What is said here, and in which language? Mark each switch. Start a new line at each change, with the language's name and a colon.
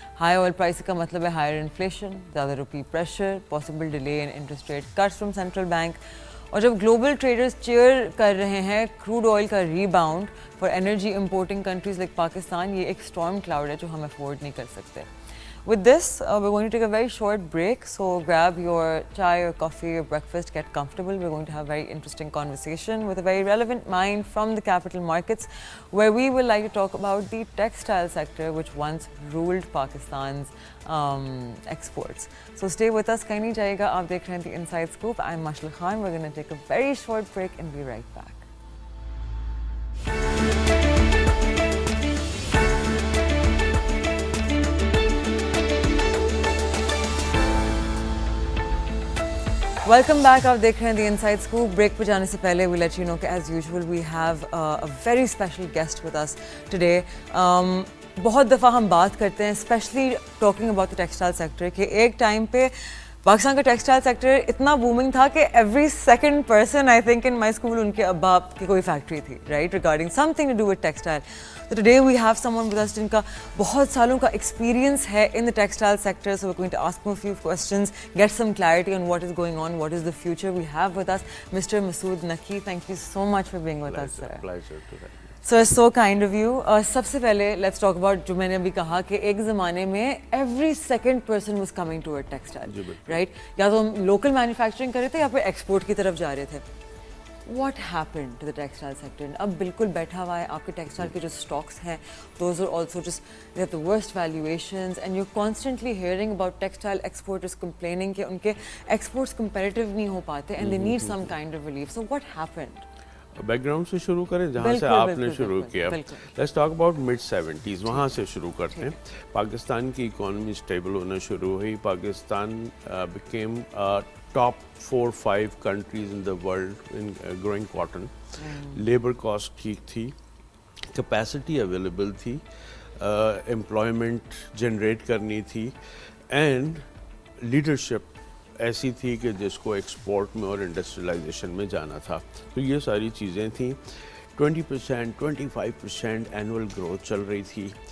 English: High oil price کا مطلب ہے ہائر انفلیشن, زیادہ rupee pressure, possible delay in interest rate cuts from central bank.
Urdu: اور جب گلوبل ٹریڈرز چیئر کر رہے ہیں کروڈ آئل کا ری bound
English: for energy importing countries like Pakistan,
Urdu: یہ ایک اسٹارم کلاؤڈ ہے جو ہم افورڈ نہیں کر سکتے.
English: With this, we're going to take a very short break, so grab your chai or coffee or breakfast, get comfortable. We're going to have a very interesting conversation with a very relevant mind from the capital markets, where we will like to talk about the textile sector, which once ruled Pakistan's exports. So stay with us,
Urdu: kahin nahi jayega. Aap dekh rahe hain
English: The Inside Scoop. I'm Mashal Khan. We're going to take a very short break and be right back.
Urdu: Welcome back, آپ دیکھ رہے ہیں دی inside scope. Break پہ جانے سے پہلے
English: we let you know
Urdu: کہ
English: As usual we have a very special guest with us today.
Urdu: بہت دفعہ ہم بات کرتے ہیں especially talking about the textile sector کہ ایک ٹائم پہ پاکستان کا ٹیکسٹائل سیکٹر اتنا بومنگ تھا کہ
English: every second person I think in my school
Urdu: ان کے ابا کی کوئی فیکٹری تھی, right, regarding some thing to do with textile.
English: So today we have someone with us
Urdu: جن کا بہت سالوں کا ایکسپیرینس ہے
English: in the textile sector, so we're going to ask him a few questions, get some clarity on what is going on, what is the future. We have with us Mr. Masood Naqvi. Thank you so much for being with us, sir. Pleasure to have you. So it's so kind of you.
Urdu: سب سے پہلے
English: let's talk about
Urdu: جو میں نے ابھی کہا کہ ایک زمانے میں
English: every second person was coming toward textile,
Urdu: right? یا تو ہم local manufacturing کر رہے تھے یا پھر export کی طرف جا رہے تھے.
English: What happened to the textile sector?
Urdu: اب بالکل بیٹھا ہوا ہے آپ کے ٹیکسٹائل کے جو اسٹاکس ہیں,
English: those are also just they have the worst valuations and you're constantly hearing about textile exporters complaining
Urdu: کہ ان کے exports competitive نہیں ہو پاتے
English: and they need some kind of relief. So what happened?
Urdu: Back ground سے شروع کریں جہاں سے آپ نے شروع کیا. لیٹس ٹاک اباؤٹ mid-70s, وہاں سے شروع کرتے ہیں. پاکستان کی اکانومی اسٹیبل ہونا شروع ہوئی.
English: Pakistan became top 4-5 countries in the world in growing cotton.
Urdu: Labour cost ٹھیک تھی, کیپیسٹی اویلیبل تھی, امپلائمنٹ جنریٹ کرنی تھی, اینڈ لیڈرشپ ایسی تھی کہ جس کو ایکسپورٹ میں اور انڈسٹریلائزیشن میں جانا تھا. تو یہ ساری چیزیں تھیں. 20%, 25% اینول گروتھ چل رہی تھی.